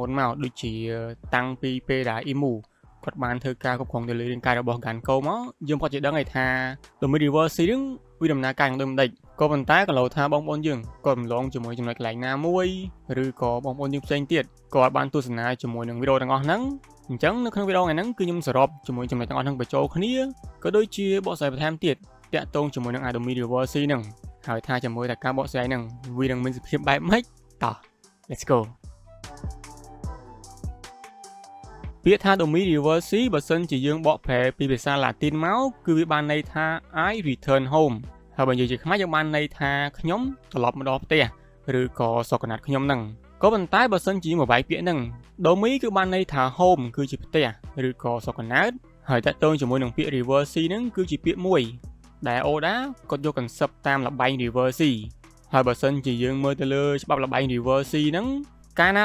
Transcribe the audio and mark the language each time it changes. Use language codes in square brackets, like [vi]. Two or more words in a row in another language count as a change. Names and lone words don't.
[km] នមកដូចជាតាំងពីពេលដែលអ៊ីមូគាត់បានធ្វើការគ្រប់គ្រងទៅលើរាងកាយរបស់ Ganko មកយើងគាត់ជាដឹងថា Domi Reverse ហ្នឹងវាដំណើរការយ៉ាងដូចម្ដេចក៏ប៉ុន្តែក៏លោថាបងប្អូនយើងក៏រំលងជាមួយចំណុចកន្លែងណាមួយឬក៏បងប្អូនយើងផ្សេងទៀតក៏បានទស្សនាជាមួយនឹងវីដេអូទាំងអស់ហ្នឹងអញ្ចឹងនៅក្នុងវីដេអូថ្ងៃហ្នឹងគឺខ្ញុំសរុបជាមួយចំណុចទាំងអស់ហ្នឹងបញ្ចូលគ្នាក៏ដូចជាបកស្រាយបន្ថែមទៀតតាក់ទងជាមួយនឹង Domi Reverse ហ្នឹងហើយថាជាមួយតែការបកស្រាយហ្នឹងវានឹងមានសភាពបែបម៉េចតោះ [en] let's go [km] ពាក្យថា Domi Reverse បើសិនជាយើងបកប្រែពីភាសាឡាទីនមកគឺវាបានន័យថា [en] I return home [km] ហើយបើនិយាយជាខ្មែរយើងបានន័យថាខ្ញុំត្រឡប់មកដល់ផ្ទះឬក៏សក្តានុខ្ញុំហ្នឹងក៏ប៉ុន្តែបើសិនជាមកវាយពាក្យហ្នឹង Domi គឺបានន័យថា home គឺជា ផ្ទះឬក៏សក្តានុហើយតាក់ទងជាមួយនឹងពាក្យ Reverse ហ្នឹងគឺជាពាក្យមួយដែល Oda គាត់យក concept តាមល្បែង Reverse ហើយបើសិនជាយើងមើលទៅលើច្បាប់ល្បែង Reverse ហ្នឹងកាលណា